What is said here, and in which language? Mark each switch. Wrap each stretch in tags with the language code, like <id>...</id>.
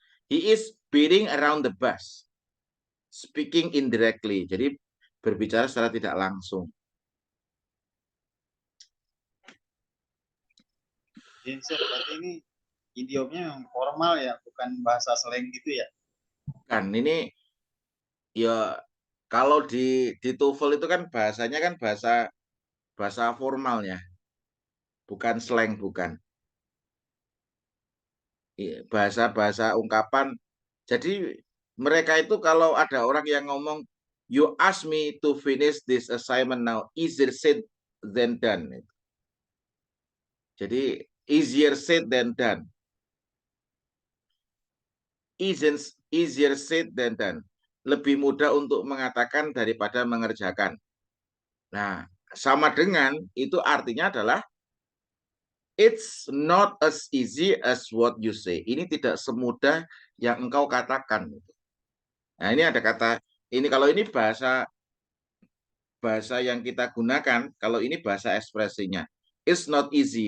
<en>He is beating around the bush, speaking indirectly.</en> <id>Jadi berbicara secara tidak langsung. Jadi berarti ini idiomnya yang formal ya, bukan bahasa slang gitu ya. Kan ini ya kalau di TOEFL itu kan bahasanya kan bahasa formalnya, bukan slang, bukan. Bahasa-bahasa ungkapan. Jadi mereka itu kalau ada orang yang ngomong,</id> <en>you ask me to finish this assignment now, easier said than done. Jadi easier said than done. Easier said than done.</en> <id>Lebih mudah untuk mengatakan daripada mengerjakan. Nah, sama dengan itu artinya adalah</id> <en>it's not as easy as what you say.</en> <id>Ini tidak semudah yang engkau katakan. Nah, ini ada kata ini, kalau ini bahasa yang kita gunakan, kalau ini bahasa ekspresinya.</id> <en>It's not easy.</en>